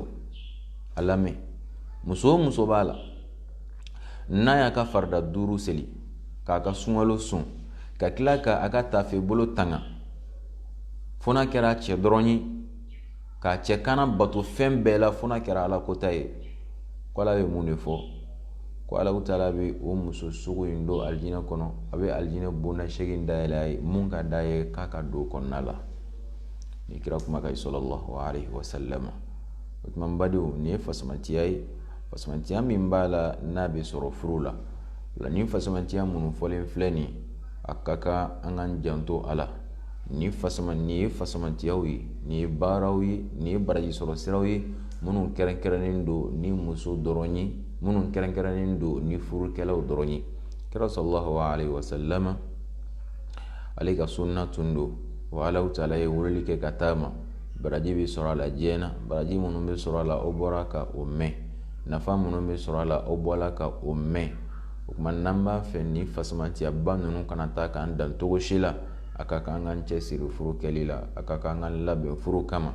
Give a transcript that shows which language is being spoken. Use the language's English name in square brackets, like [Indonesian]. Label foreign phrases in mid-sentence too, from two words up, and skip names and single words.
[Bambara] A lamɛn muso o muso b'a la n'a y'a ka farida 5 seli k'a ka sunkalo sun ka tila ka a ka tafe bolo tanga fo n'a kɛra cɛ dɔrɔn ye k'a cɛ kana bato fɛn bɛɛ la fo n'a kɛra Ala kota ye, ko Ala bɛ mun de fɔ? Ko Alahu Taala bɛ o muso sugu in don alijinɛ kɔnɔ, a bɛ alijinɛ bonda 8 dayɛlɛ a ye mun ka d'a ye k'a ka don kɔnɔna la. Ni kira kuma ka [Arabic] صلى الله عليه وسلم. [Bambara] O tuma n badenw nin ye fasamantiya ye, fasamantiya min b'a la n'a bɛ sɔrɔ furu la. Ni fasamantiya minnu fɔlen filɛ nin a ka kan an k'an janto a la. Nin ye fasamantiyaw ye, nin ye baaraw ye, nin ye baraji sɔrɔ siraw ye minnu kɛrɛnkɛrɛnnen don ni muso dɔrɔn ye, minnu kɛrɛnkɛrɛnnen don ni furukɛlaw dɔrɔn ye. Kira [Arabic] صلى الله عليه وسلم [Bambara] ale ka sunna tun don wa Alahu Taala ye weleli kɛ ka taama. Baraji bɛ sɔrɔ a la diɲɛ na, baraji minnu bɛ sɔrɔ a la o bɔra ka o mɛn, nafa minnu bɛ sɔrɔ a la o bɔra ka o mɛn. O tuma n'an b'a fɛ ni fasamantiyaba ninnu kana taa k'an dan cogo si la, a ka kan an k'an cɛsiri furu kɛli la, a ka kan an k'an labɛn furu kama.